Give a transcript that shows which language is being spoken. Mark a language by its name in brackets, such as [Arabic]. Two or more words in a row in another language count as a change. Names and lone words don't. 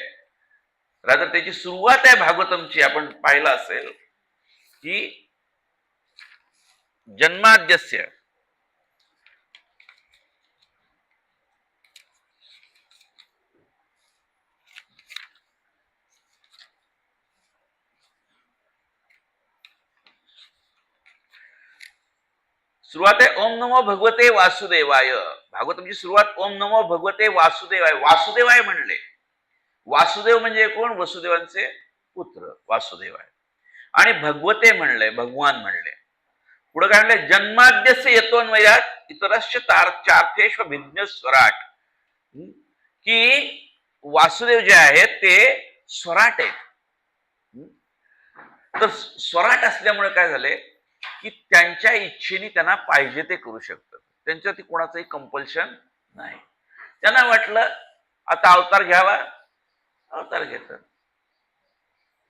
[Marathi] रादर त्याची सुरुवात आहे भागवतमची, आपण पाहिलं असेल की जन्माद्यस्य सुरुवात आहे [Sanskrit] ओम नमो भगवते वासुदेवाय. [Marathi] भागवतमची सुरुवात [Sanskrit] ओम नमो भगवते वासुदेवाय. [Marathi] वासुदेवाय म्हणले, वासुदेव म्हणजे कोण? वसुदेवांचे पुत्र वासुदेव आहे. आणि भगवते म्हणले, भगवान म्हणले. पुढे काय म्हणले? [Sanskrit] जन्माद्यस्य यतोन्वयात इतरश्च चार्थेश्व भिज्ञ स्वराट. [Marathi] की वासुदेव जे आहेत ते स्वराट आहेत. तर स्वराट असल्यामुळे काय झाले की त्यांच्या इच्छेने त्यांना पाहिजे ते करू शकतात, त्यांच्यावरती कोणाचंही कंपल्शन नाही. त्यांना वाटलं आता अवतार घ्यावा, अवतार घेतात.